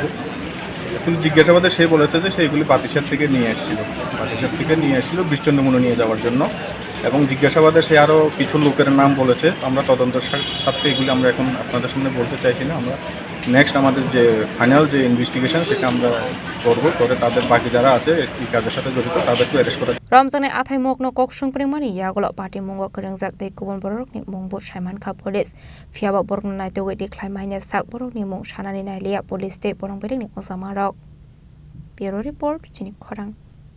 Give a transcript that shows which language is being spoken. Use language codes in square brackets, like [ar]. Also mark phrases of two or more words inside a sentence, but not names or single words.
[bn] জিজ্ঞাসাবাদে সে বলেছে যে সেইগুলি পাতিসার থেকে নিয়ে এসেছিল বৃষ্টিনমুনো নিয়ে যাওয়ার জন্য এবং জিজ্ঞাসাবাদে সে আরও কিছু লোকের নাম বলেছে আমরা তদন্তের সাথে এগুলি আমরা এখন আপনাদের সামনে বলতে চাইছি না আমরা নেক্সট আমাদের যে ফাইনাল যে ইনভেস্টিগেশন সেটা আমরা করে তাদের বাকি যারা আছে এই কাজের সাথে জড়িত তাদেরকে অ্যারেস্ট করা [trp] Ramjane athaimokno koksung pringmani yagolo party mungo krengjak dei kubon borokni mungbo saiman kha police fiaba borokno naitogoi deklai maine sak borokni mung sanani nailia police te borong bedeni ojamarok Bureau report Chini Khorang